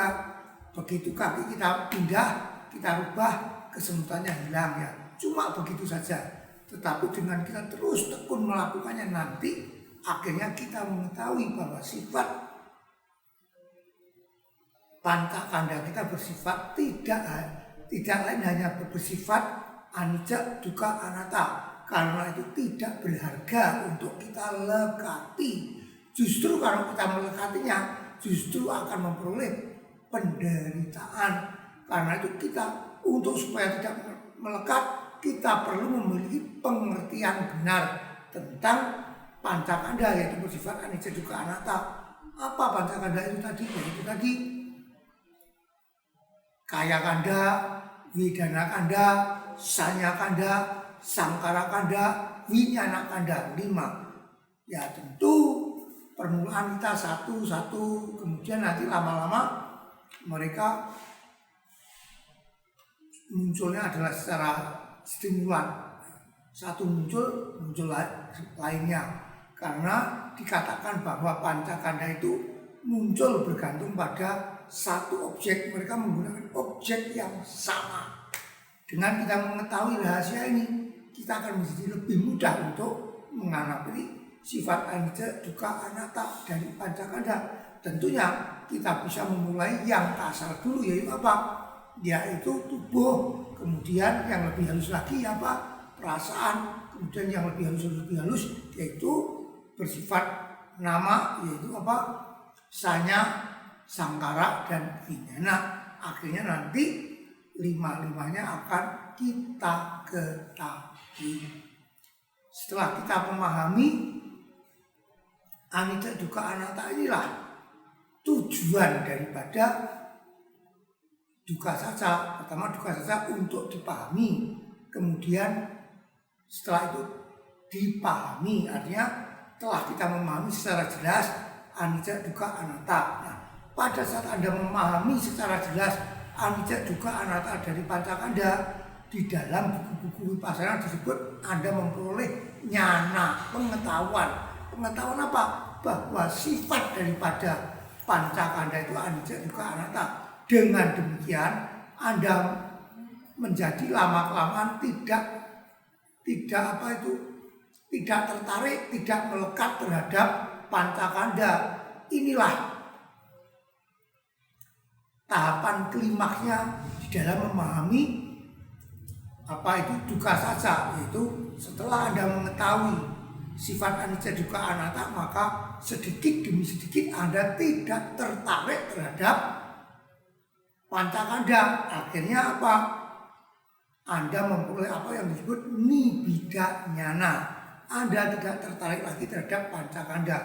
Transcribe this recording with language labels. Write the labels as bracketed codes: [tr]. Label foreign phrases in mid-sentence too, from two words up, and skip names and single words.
[id] Begitu kaki kita pindah, kita rubah, kesemutannya hilang ya. Cuma begitu saja. Tetapi dengan kita terus tekun melakukannya, nanti akhirnya kita mengetahui bahwa sifat pancakanda kita bersifat tidak lain hanya bersifat [pi] anicca, dukkha, anatta. [id] Karena itu tidak berharga untuk kita lekati. Justru kalau kita melekatinya, justru akan memperoleh penderitaan. Karena itu kita, untuk supaya tidak melekat, kita perlu memiliki pengertian benar tentang pancakanda, yaitu bersifat [pi] anicca, dukkha, anatta. [id] Apa pancakanda itu tadi? Yaitu tadi [pi] kaya kanda, wedana kanda, sanya kanda, sangkara kanda, winyana kanda, [id] 5. Ya tentu permulaan kita satu-satu, kemudian nanti lama-lama mereka munculnya adalah secara stimulan. Satu muncul lainnya. Karena dikatakan bahwa pancakanda itu muncul bergantung pada satu objek. Mereka menggunakan objek yang sama. Dengan kita mengetahui rahasia ini, kita akan menjadi lebih mudah untuk mengamati sifat [pi] anicca, dukkha, anatta [id] dari pancakanda. Tentunya kita bisa memulai yang kasar dulu, yaitu apa? Yaitu tubuh. Kemudian yang lebih halus lagi apa? Perasaan. Kemudian yang lebih halus yaitu bersifat nama, yaitu apa? [pi] Sanya, sangkara, [id] dan winyana. Akhirnya nanti 5-5-nya akan kita ketahui. Setelah kita memahami [pi] anicca, dukkha, anatta, [id] inilah tujuan daripada [pi] duka saca. [id] Pertama, [pi] duka saca [id] untuk dipahami. Kemudian setelah itu dipahami, artinya telah kita memahami secara jelas [pi] anicca, dukkha, anatta. [id] Nah, pada saat Anda memahami secara jelas [pi] anicca dukkha anatta [id] dari Pancakanda, di dalam buku-buku Vipassana disebut Anda memperoleh nyana, pengetahuan. Pengetahuan apa? Bahwa sifat daripada Pancakanda itu [pi] anicca dukkha anatta. [id] Dengan demikian Anda menjadi lama-kelamaan tidak tertarik, tidak melekat terhadap Pancakanda. Inilah tahapan klimaksnya di dalam memahami apa itu dukkha saja, yaitu setelah Anda mengetahui sifat [pi] anicca dukkha anatta, [id] maka sedikit demi sedikit Anda tidak tertarik terhadap Pancakanda. Akhirnya apa? Anda memperoleh apa yang disebut [pi] nibbida nyana. [id] Anda tidak tertarik lagi terhadap Pancakanda.